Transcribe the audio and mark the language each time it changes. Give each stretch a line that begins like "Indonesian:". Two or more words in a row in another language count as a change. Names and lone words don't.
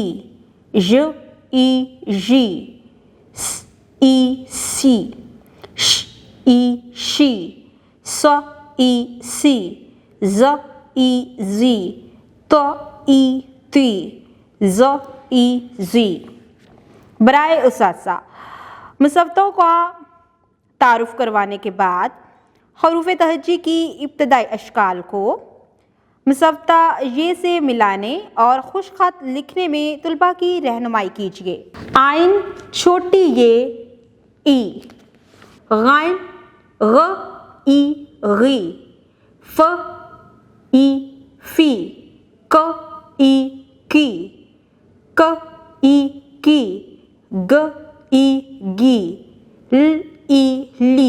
Urdu: ژ ای، جی۔ س ای، سی. ش ای، شی۔ س ای، سی. ج ای، جی۔ ت ای، تی. ج ای, जी। برائے اساسا مصوتوں کا تعارف کروانے کے بعد حروف تہجی کی ابتدائی اشکال کو مصوتا یے سے ملانے اور خوش خط لکھنے میں طلبہ کی رہنمائی کیجیے. عین چھوٹی یے ای۔ غین غ ای، غی. ف ای، فی. ک ای، کی۔ ک ای، کی. گ ای، گی۔ ل ای، لی.